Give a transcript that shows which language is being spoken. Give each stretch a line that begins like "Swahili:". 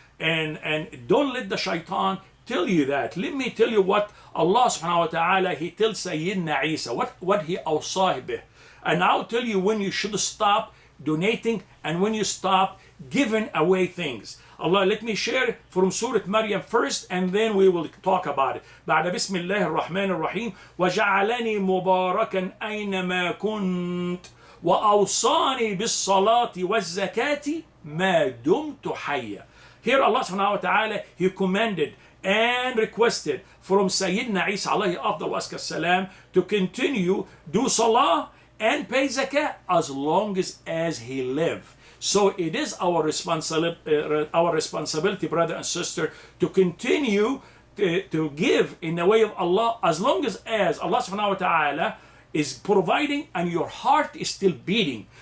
English: And don't let the shaitan tell you that. Let me tell you what Allah subhanahu wa ta'ala, He tells Sayyidina Isa, what He awsah bih. And I'll tell you when you should stop donating and when you stop giving away things. Allah, let me share from Surah Maryam first and then we will talk about it.
Arabic: بعد بسم الله الرحمن الرحيم وجعلني مباركا أينما كنت وأوصاني بالصلاة والزكاة ما دمت حيا.
English: Here Allah subhanahu wa ta'ala, He commanded and requested from Sayyidina Isa alayhi afdal wa salam to continue do salah and pay zakah as long as he lived. So it is our responsibility, brother and sister, to continue to give in the way of Allah as long as Allah subhanahu wa ta'ala is providing and your heart is still beating.